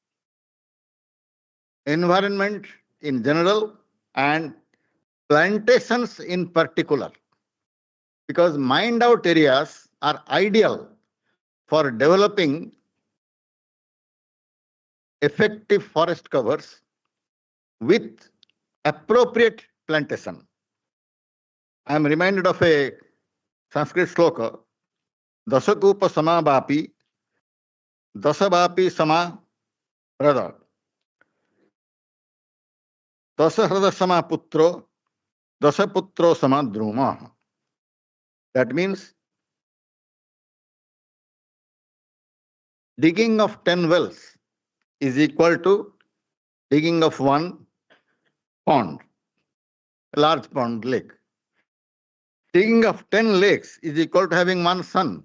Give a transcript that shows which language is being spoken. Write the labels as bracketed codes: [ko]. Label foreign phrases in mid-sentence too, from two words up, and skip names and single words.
[en] environment in general and plantations in particular, because mined out areas are ideal for developing effective forest covers with appropriate plantation. I am reminded of a Sanskrit sloka, [sa] दशकूप सम वापी, दशवापी सम ह्रद, दशह्रद सम पुत्रो, दशपुत्रो सम द्रुम. [en] That means digging of 10 wells is equal to digging of one pond, a large pond lake. Digging of 10 lakes is equal to having one son.